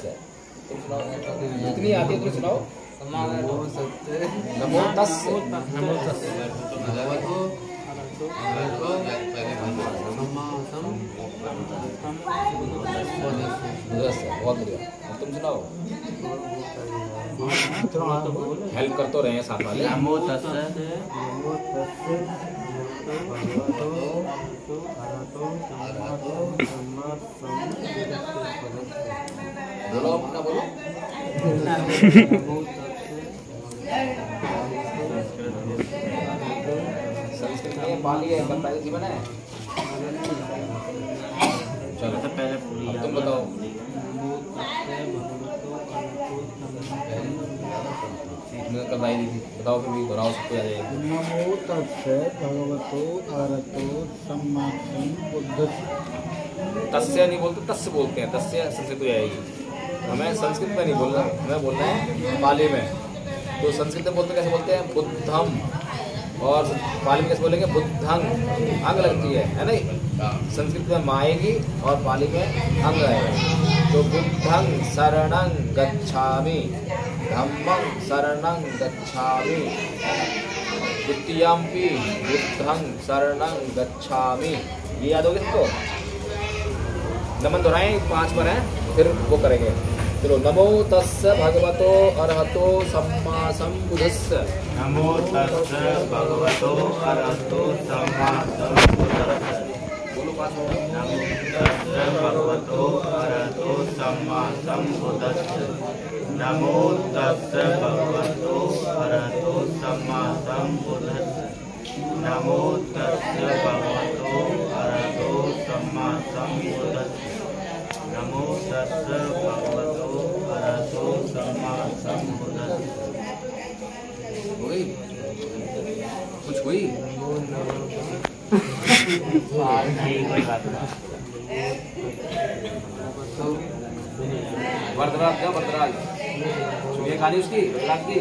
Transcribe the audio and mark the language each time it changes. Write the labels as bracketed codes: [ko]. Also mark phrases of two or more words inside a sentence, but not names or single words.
[hi] तुम सुनाओ, इतनी आती है, तुम सुनाओ। [pi] नमो तस्स भगवतो अरहतो सम्मा सम [hi] बुद्धस्स। बहुत बढ़िया। अब तुम सुनाओ, हेल्प कर तो रहे हैं साथ वाले। [pi] नमो तस्स [hi] बोलो अपना, बोलो। संस्कृत में पाली है, बताइए जीवन है। चलो तो पहले अब तुम बताओ। बताई दी थी, बताओ फिर भी दोहराओ, सबको याद है। [pi] नमो तस्स भगवतो अरहतो सम्मा सम बुद्धस्स। [hi] तस्य नहीं बोलते, तस्य बोलते हैं। तस्य संस्कृत में आएगी। हमें संस्कृत में नहीं बोलना, हमें बोलना है पाली में। तो संस्कृत में बोलते कैसे बोलते हैं? बुद्धम। और पाली में कैसे बोलेंगे? बुद्धंग। अंग लगती है नहीं? संस्कृत में माँ आएगी और पाली में अंग आएगा। [pi] तो बुद्धंग शरणं गच्छामि, धम्मं शरणं गच्छामि, द्वितीयंपि बुद्धं शरणं गच्छामि। [hi] ये याद होगा इसको? नमन दोहराएं, 5 बार हैं, फिर वो करेंगे। चलो, [pi] नमो तस्स भगवतो अरहतो सम्मा सम्बुद्धस्स। नमो तस्स भगवतो अरहतो सम्मा सम्बुद्धस्स। [hi] बोलो 5 बार। [pi] नमो तस्स भगवतो अरहतो सम्मा सम्बुद्धस्स। नमो तस्स भगवतो अरहतो सम्मा सम्बुद्धस्स। नमो तस्स भगवतो अरहतो सम्मा सम्बुद्धस्स। नमो तस्स भगवतो अरहतो सम्मा सम्बुद्धस्स। [hi] हुई कुछ हुई? ठीक है। वरदराज क्या वरदराज सुनिए कहानी उसकी वरदराज की।